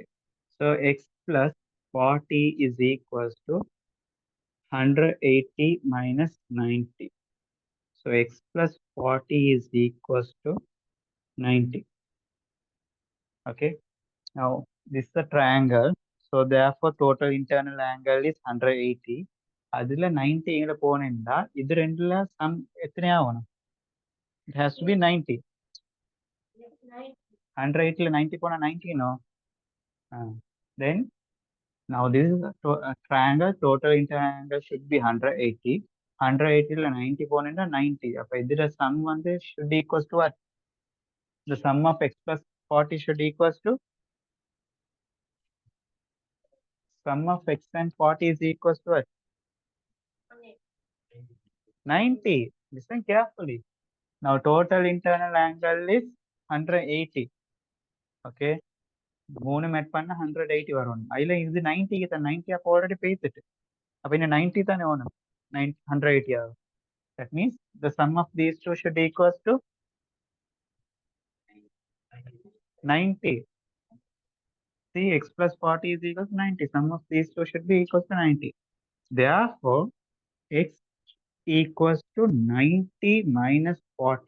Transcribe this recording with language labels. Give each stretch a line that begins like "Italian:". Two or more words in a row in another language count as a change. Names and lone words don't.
English: So x plus 40 is equals to 180 minus 90. So x plus 40 is equals to 90. Okay. Now this is a triangle. So therefore total internal angle is 180.
Malayalam: അതിൽ 90 ഇങ്ങോട്ട് പോകണില്ല. ഇത് രണ്ടിലെ സം എത്രയാവണം?
English: It has to be 90. 180 90 പോണ 90 no? Then now this is a triangle. Total internal angle should be 180. 180 90
Malayalam: പോകണില്ല 90. അപ്പൊ ഇതിന്റെ
English: sum வந்து should equals to what? The sum of x plus 40 should equals to sum of x and 40 is equals to what? 90. Listen carefully. Now total internal angle is 180.
Tamil: Okay. 3 met பண்ண 180 வரும்.
Malayalam: അതിൽ ഇത് 90
Tamil: க்கு 90 அப்போ already பேசிட்டு. அப்ப
Malayalam: ഇനി 90 തന്നെ വേണം. 180 ആവും.
English: That means the sum of these two should equals to 90. See, x plus 40 is equals to 90. Sum of these two should be equals to 90. Therefore, x equals to 90 minus 40.